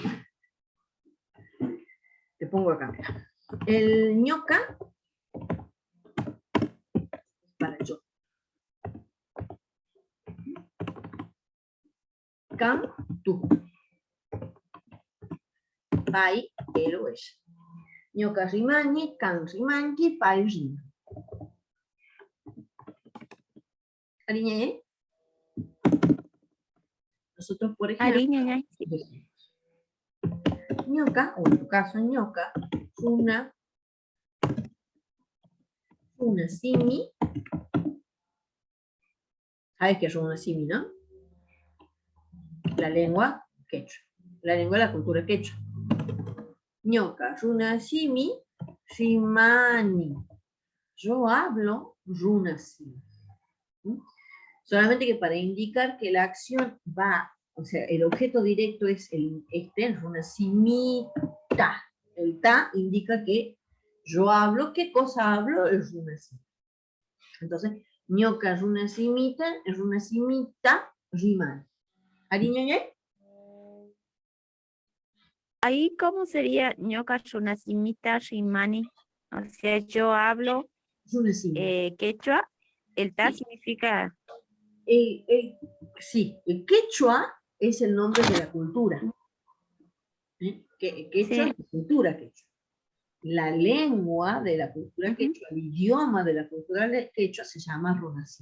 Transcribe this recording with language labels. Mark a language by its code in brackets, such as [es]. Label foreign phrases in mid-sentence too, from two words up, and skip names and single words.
[es] Te pongo acá, mira. El ñoca es para yo. Can, tú. Pai, él o ella. [qu] Ñoca rimani, can rimanki, pai rima. Cariñe, [es] nosotros, por ejemplo, ñoca, o en tu caso ñoca, una simi. ¿Sabes qué es una simi, no? La lengua quechua. La lengua de la cultura quechua. [qu] Ñoca, runa simi, rimani. [es] Yo hablo runa simi. Solamente que para indicar que la acción va, o sea, el objeto directo es el [qu] runa simita. [es] El ta indica que yo hablo, ¿qué cosa hablo? El [qu] runa simi. Entonces, ñoca runa simita, rimani. ¿Ariñoñe? [es] Ahí, ¿cómo sería [qu] ñoca runasimita rimani? [es] O sea, yo hablo quechua. El ta significa... Sí, el quechua es el nombre de la cultura. Quechua es la cultura quechua. La lengua de la cultura quechua, el idioma de la cultura quechua se llama runasimi.